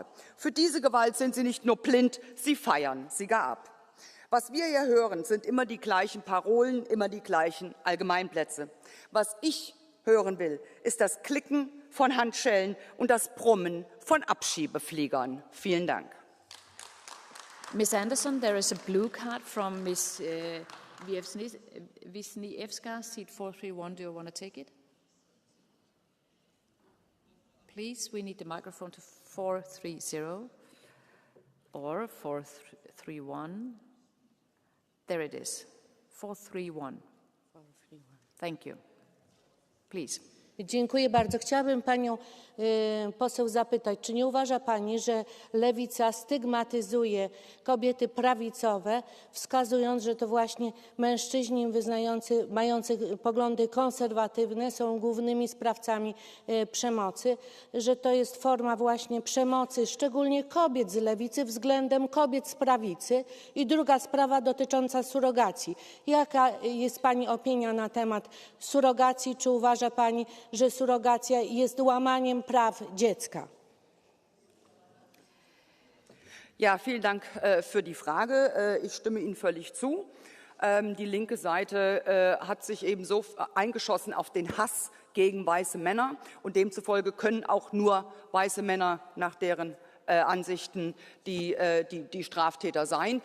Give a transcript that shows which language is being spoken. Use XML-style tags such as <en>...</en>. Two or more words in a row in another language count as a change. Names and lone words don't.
<de>Für diese Gewalt sind sie nicht nur blind, sie feiern sie gar ab. Was wir hier hören, sind immer die gleichen Parolen, immer die gleichen Allgemeinplätze. Was ich hören will, ist das Klicken von Handschellen und das Brummen von Abschiebefliegern. Vielen Dank.</de> <en>Ms. Anderson, there is a blue card from Ms. Wisniewska, seat 431. Do you want to take it? Please, we need the microphone to 430 or 431. There it is, 431. Thank you. Please.</en> <pl>Dziękuję bardzo. Chciałabym panią poseł zapytać, czy nie uważa pani, że lewica stygmatyzuje kobiety prawicowe, wskazując, że to właśnie mężczyźni mający poglądy konserwatywne są głównymi sprawcami przemocy, że to jest forma właśnie przemocy, szczególnie kobiet z lewicy względem kobiet z prawicy? I druga sprawa dotycząca surrogacji. Jaka jest pani opinia na temat surrogacji? Czy uważa pani, że surrogacja jest łamaniem praw dziecka?</pl> <de>Ja, vielen Dank für die Frage. Ich stimme Ihnen völlig zu. Die linke Seite hat sich eben so eingeschossen auf den Hass gegen weiße Männer und demzufolge können auch nur weiße Männer nach deren Ansichten die Straftäter sein.</de>